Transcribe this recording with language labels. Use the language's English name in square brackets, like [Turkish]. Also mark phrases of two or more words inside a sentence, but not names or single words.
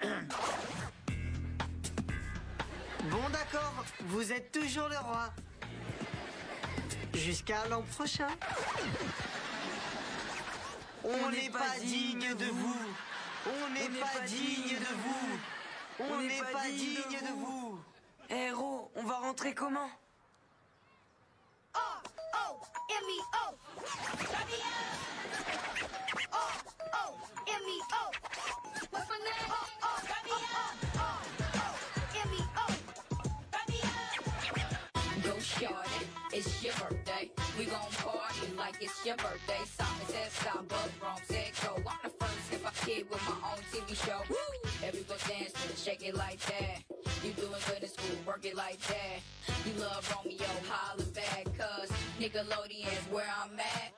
[French] Bon d'accord, vous êtes toujours le roi. Jusqu'à l'an prochain. On n'est pas digne de vous. On n'est pas digne de vous. On n'est pas digne de vous. Héros, on va rentrer comment? [English] O-O-M-E-O. O-O-M-E-O. What's my name? O-O-M-E-O. Go shorty, it's your birthday. We gon' party like it's your birthday. Simon says stop, but Rome said go. I'm the first hip hop kid with my own TV show. Woo! Everybody dance to it, shake it like that. You doing good in school, work it like that. You love Romeo, holla back, cause Nickelodeon's where I'm at.